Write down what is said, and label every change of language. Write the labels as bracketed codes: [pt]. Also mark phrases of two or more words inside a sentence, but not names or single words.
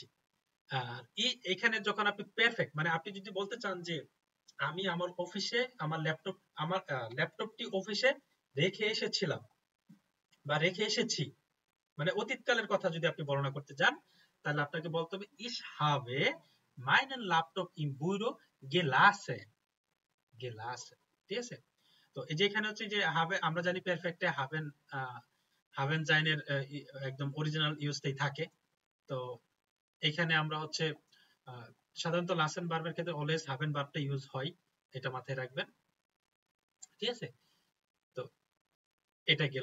[bn] আর এখানে যখন আপনি পারফেক্ট মানে আপনি যদি বলতে চান যে আমি আমার অফিসে আমার ল্যাপটপটি অফিসে রেখে এসেছিলাম বা রেখে এসেছি, মানে অতীতকালের কথা যদি আপনি বর্ণনা করতে যান তাহলে আপনাকে বলতে হবে [de] ich habe meinen Laptop im Büro gelassen, [bn] gelassen। ঠিক আছে? তো এই যে এখানে হচ্ছে যে হবে, আমরা জানি পারফেক্টে [de] haben sein [bn] একদম [en] original use [bn] থাকে। তো এখানে আমরা হচ্ছে সাধারণত লাসেন ভার্বের ক্ষেত্রে অলওয়েজ হাভেন ভার্বটা ইউজ হয়, এটা মাথায় রাখবেন। ঠিক আছে? তো এটা গেল।